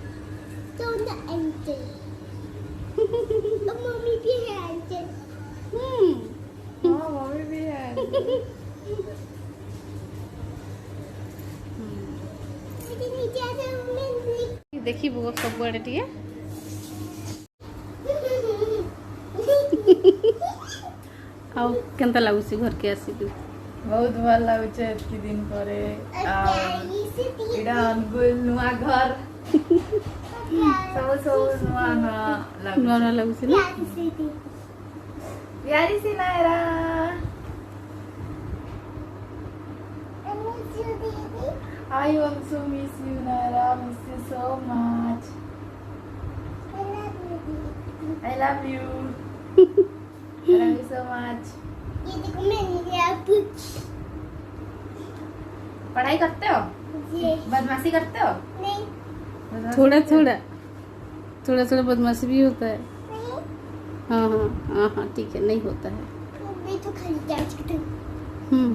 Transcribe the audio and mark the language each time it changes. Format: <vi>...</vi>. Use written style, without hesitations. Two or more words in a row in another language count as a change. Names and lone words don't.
<hi>मम्मी भी है एंजल। हाँ मम्मी भी है। देखी वो सब बड़े टिए</hi> <or>ଆଉ କେନ୍ତା ଲାଗୁଛି ଘରକେ ଆସିକି? बहुत ଭଲ ଲାଗୁଛି ଏତିକି ଦିନ ପରେ। ଏଇଟା ଅନୁଗୁଳ ନୂଆ ଘର। ସବୁ ନୂଆ ଲାଗୁଛି ନା?</or> <hi>प्यारी सी नायरा।</hi> <en>I also miss you, Naira. Miss you so much. I love you. I love you so much.</en> <hi>ये देखो मैंने कुछ पढ़ाई करते हो? बदमाशी करते हो? नहीं। थोड़ा बदमाशी भी होता है। नहीं। हाँ ठीक है, नहीं होता है। मैं तो खाली डांस करती हूँ।</hi>